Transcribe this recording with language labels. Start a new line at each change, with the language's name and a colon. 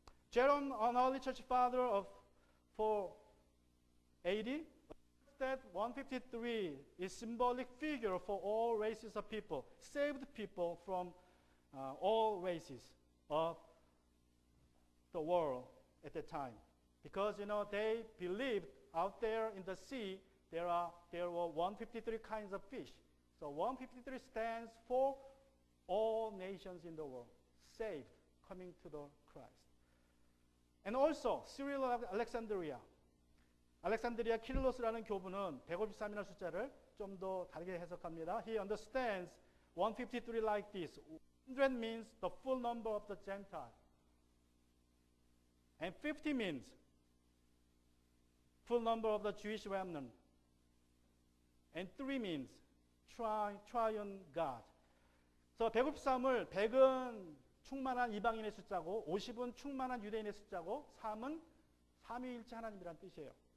English: Jerome, an early church father of 480, that 153 is symbolic figure for all races of people, saved people from all races of the world at that time. Because they believed out there in the sea there were 153 kinds of fish. So 153 stands for all nations in the world, saved, coming to the Christ. And also Cyril of Alexandria.
Korean: 알렉산드리아 키릴로스라는 교부는 153이라는 숫자를 좀 더 다르게 해석합니다.
English: He understands 153 like this. 100 means the full number of the Gentile. And 50 means full number of the Jewish remnant. And 3 means triune God.
Korean: 그래서 153을 100은 충만한 이방인의 숫자고 50은 충만한 유대인의 숫자고 3은 삼위일체 하나님이란 뜻이에요.